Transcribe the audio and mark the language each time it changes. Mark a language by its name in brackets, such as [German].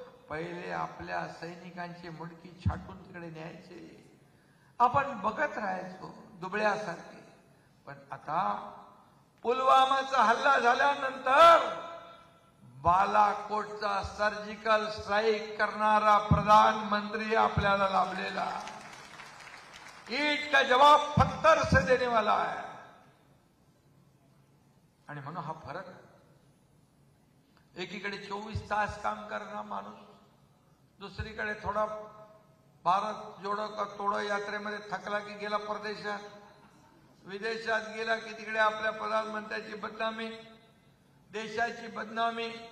[Marathi] पहिले आपल्या सैनिकांची मुंडकी छाटून तिकडे न्यायचे, आपण बघत राहायचो दुबळ्यासारखे. पण आता पुलवामाचा हल्ला झाल्यानंतर बालाकोटचा सर्जिकल स्ट्राईक करणारा प्रधानमंत्री आपल्याला लाभलेला. [Hindi] ईट का जवाब पत्थर से देने वाला है. [Marathi] आणि म्हणून हा फरक, एकीकडे 24 तास काम करणारा माणूस, दुसरीकडे थोडा भारत जोडो का तोडो यात्रेमध्ये थकला की गेला परदेशात, विदेशात गेला की तिकडे आपल्या प्रधानमंत्र्याची बदनामी, देशाची बदनामी.